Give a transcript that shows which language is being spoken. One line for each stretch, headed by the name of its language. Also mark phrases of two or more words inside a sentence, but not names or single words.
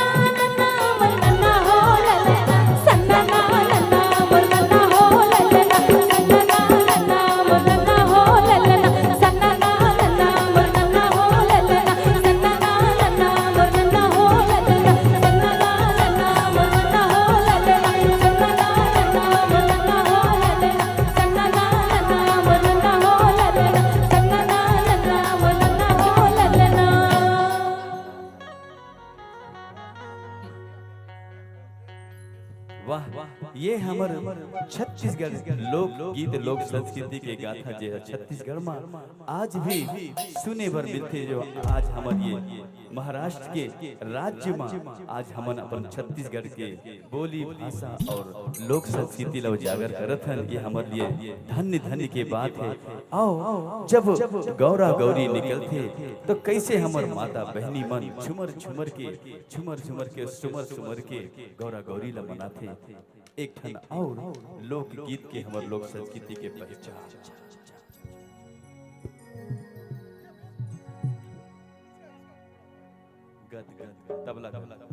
Chhattisgarhi: नन्ना मोर नन्ना हो ललना सन्ना ना नन्ना मोर नन्ना हो ललना सन्ना ना नन्ना मोर नन्ना हो ललना सन्ना ना नन्ना मोर नन्ना हो ललना सन्ना ना नन्ना मोर नन्ना हो ललना सन्ना ना नन्ना मोर नन्ना हो ललना सन्ना ना नन्ना मोर नन्ना हो ललना सन्ना ना नन्ना मोर नन्ना हो ललना सन्ना ना नन्ना मोर नन्ना हो ललना। वाह ये हमर छत्तीसगढ़ लोक गीत लोक संस्कृति के गाथा जे है छत्तीसगढ़ में आज भी सुने बर मिलते जो आज हमर ये महाराष्ट्र के राज्य में आज हमन अपन छत्तीसगढ़ के बोली भाषा और लोक संस्कृति ला उजागर करत हन ये हमर लिए धन्य धन्य के बात है। आओ जब गौरा गौरी निकलते तो कैसे हमर माता बहनी मन झुमर झुमर के सुमर सुमर के गौरा गौरी ला मनाथे एक ठन और लोक गीत के हमर लोक संस्कृति के पहचान गद गद तबला तबला